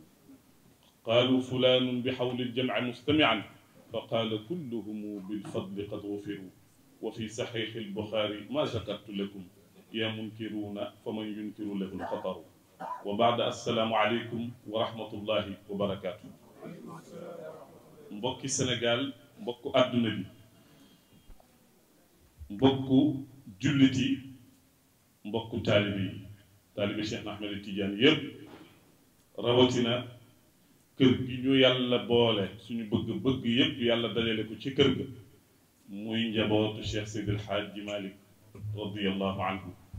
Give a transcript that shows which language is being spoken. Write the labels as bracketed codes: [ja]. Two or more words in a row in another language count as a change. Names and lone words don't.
[ar] قالوا فلان بحول الجمع مستمعا فقال كلهم بالفضل قد غفروا. وفي صحيح البخاري: ما ذكرت لكم يا منكرون فمن ينكر له الخطر. وبعد، السلام عليكم ورحمة الله وبركاته. [wo] mbokki Sénégal, mbokku àdduna bi, mbokku jullit yi, mbokku taalibe yi, taalibe Cheikh Ahmed Tidiane yëpp, rawatina kër gi ñu yàlla boole suñu bëgg-bëgg yëpp yàlla dajale ko ci kër ga muy njabootu Cheikh Seydi El Hadji Malick [ar] رضي الله عنه.